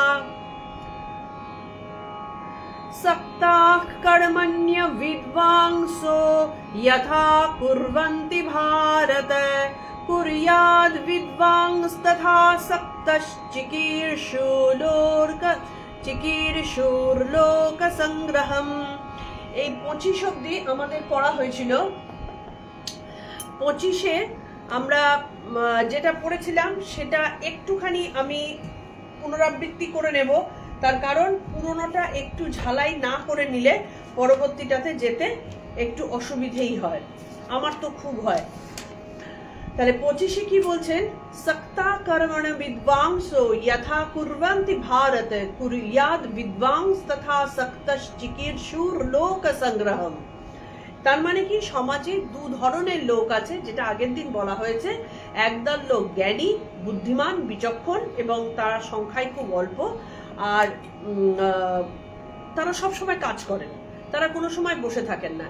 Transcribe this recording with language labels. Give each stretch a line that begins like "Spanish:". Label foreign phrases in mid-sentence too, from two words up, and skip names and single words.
Sanskrit: सक्ताः कर्मण्य विद्वांसो यथा कुर्वन्ति भारत कुर्याद् विद्वांस्तथा सक्तश्चिकीर्षुर्लोक संग्रहम।
Bangla: এই 25 অবধি আমাদের পড়া হয়েছিল। 25-এ আমরা যেটা পড়েছিলাম সেটা একটুখানি আমি পুনরাবৃত্তি করে নেব, তার কারণ পুরোনোটা একটু ঝালাই না করে নিলে পরবর্তীটাতে যেতে একটু অসুবিধেই হয়, আমার তো খুব হয়। তাহলে 25-এ কি বলছেন?
Sanskrit: सक्ता कर्मण विद्वांसो यथा कुर्वन्ति भारत कुर्याद् विद्वांस तथा सक्तश्चिकीर्षुर लोक संग्रहम।
Bangla: তার মানে কি, সমাজে দু ধরনের লোক আছে, যেটা আগের দিন বলা হয়েছে। একদল লোক জ্ঞানী, বুদ্ধিমান, বিচক্ষণ এবং তারা সংখ্যায় খুব অল্প, আর তারা সব সময় কাজ করেন, তারা কোনো সময় বসে থাকেন না।